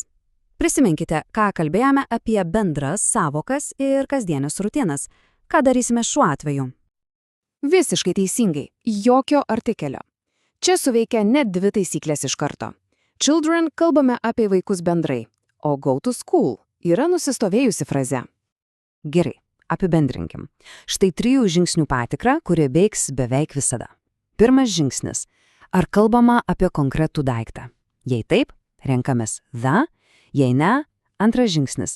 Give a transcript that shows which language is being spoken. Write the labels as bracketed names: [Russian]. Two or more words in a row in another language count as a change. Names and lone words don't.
[Lithuanian] Prisiminkite, ką kalbėjome apie bendras sąvokas ir kasdienės rutinas. Ką darysime šiuo atveju? Visiškai teisingai. Jokio artikelio. Čia suveikia net 2 taisyklės iš karto. Children kalbame apie vaikus bendrai, o [English] go to school [Lithuanian] yra nusistovėjusi fraze. Gerai, apibendrinkim. Štai 3 žingsnių patikra, kuri veiks beveik visada. Pirmas žingsnis. Ar kalbama apie konkretų daiktą? Jei taip, renkamės the. Jei ne, antras žingsnis.